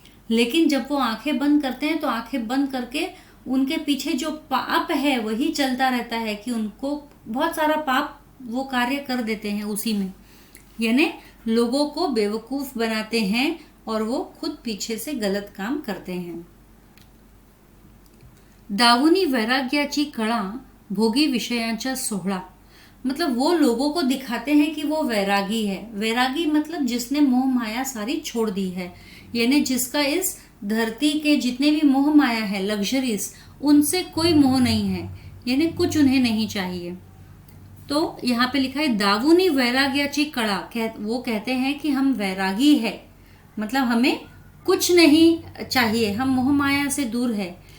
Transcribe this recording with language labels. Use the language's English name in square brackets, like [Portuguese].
[Hindi] लेकिन जब वो आंखें बंद करते हैं तो आंखें बंद करके उनके पीछे जो पाप है वही चलता रहता है, कि उनको बहुत सारा पाप वो कार्य कर देते हैं उसी में, यानी लोगों को बेवकूफ बनाते हैं और वो खुद पीछे से गलत काम करते हैं। [Marathi] दावुनी वैराग्याची कळा, भोगी विषयांचा सोहळा। [Hindi] मतलब वो लोगों को दिखाते हैं कि वो वैरागी है। वैरागी मतलब जिसने मोह माया सारी छोड़ दी है, यानी जिसका इस धरती के जितने भी मोह माया है, लग्जरीज, उनसे कोई मोह नहीं है, यानी कुछ उन्हें नहीं चाहिए। तो यहाँ पे लिखा है [Marathi] दावुनी वैराग्याची कळा। [Hindi] वो कहते हैं कि हम वैरागी है, मतलब हमें कुछ नहीं चाहिए, हम मोह माया से दूर है।